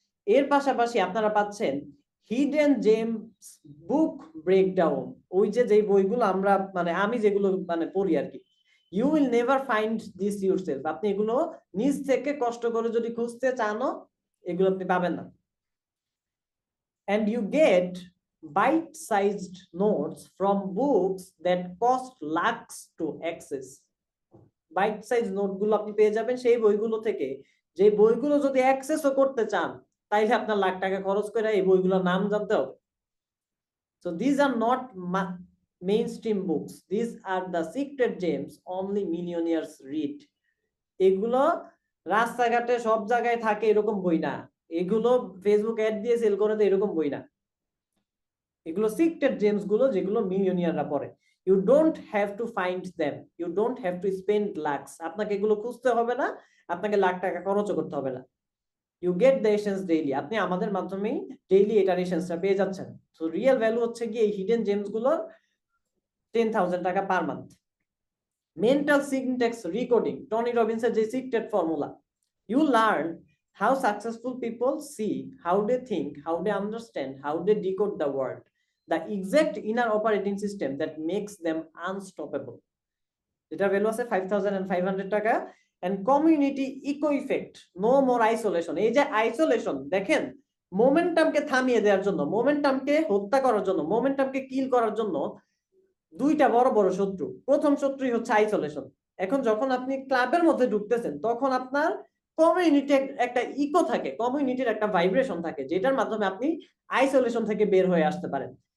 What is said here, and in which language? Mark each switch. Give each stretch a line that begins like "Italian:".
Bangla: এর পাশাপাশি আপনারা পাচ্ছেন হিডেন জেমস বুক ব্রেকডাউন, ওই যে যেই বইগুলো আমরা মানে আমি যেগুলো মানে পড়ি আর কি।
English: you will never find this yourself,
Bangla: আপনি এগুলো নিজ থেকে কষ্ট করে যদি খুঁজতে চানও এগুলো আপনি পাবেন না।
English: And you get bite-sized notes from books that cost lakhs to access.
Bangla: Bite size নোটগুলো আপনি পেয়ে যাবেন সেই বইগুলো থেকে, যে বইগুলো যদি অ্যাক্সেসও করতে চান তাইলে আপনার লাখ টাকা খরচ করে এই বইগুলোর নাম জানতে হবে।
English: So these are not mainstream books, these are the secret gems only millionaires read.
Bangla: এগুলো রাস্তাঘাটে সব জায়গায় থাকে এরকম বই না, এগুলো ফেসবুক অ্যাড দিয়ে সেল করে দেয় এরকম বই না, এগুলো সিক্রেট জেমস গুলো যেগুলো মিলিয়নিয়াররা পড়ে।
English: you don't have to find them, you don't have to spend lakhs,
Bangla: আপনাকে এগুলো খুঁজতে হবে না, আপনাকে লাখ টাকা খরচও করতে হবে না।
English: you get the essence daily,
Bangla: আপনি আমাদের মাধ্যমেই ডেইলি এটার এসেন্সটা পেয়ে যাচ্ছেন। সো রিয়েল ভ্যালু হচ্ছে কি এই হিডেন জেমস গুলোর 10,000 টাকা per month.
English: Mental syntax recoding, Tony রবিন্সের যে secret formula, you learn how successful people see, how they think, how they understand, how they decode the world, the exact inner operating system that makes them unstoppable.
Bangla: এটা value আছে 5500 টাকা। And community eco effect,
English: no more isolation,
Bangla: এই যে isolation দেখেন, মোমেন্টামকে থামিয়ে দেওয়ার জন্য, মোমেন্টামকে হত্যা করার জন্য, মোমেন্টামকে কিল করার জন্য দুইটা বড় বড় শত্রু। প্রথম শত্রুই হচ্ছে আইসোলেশন। এখন যখন আপনি ক্লাবের মধ্যে ঢুকতেছেন তখন আপনার কমিউনিটি একটা ইকো থাকে, কমিউনিটির একটা ভাইব্রেশন থাকে, যেটার মাধ্যমে আপনি আইসোলেশন থেকে বের হয়ে আসতে পারেন।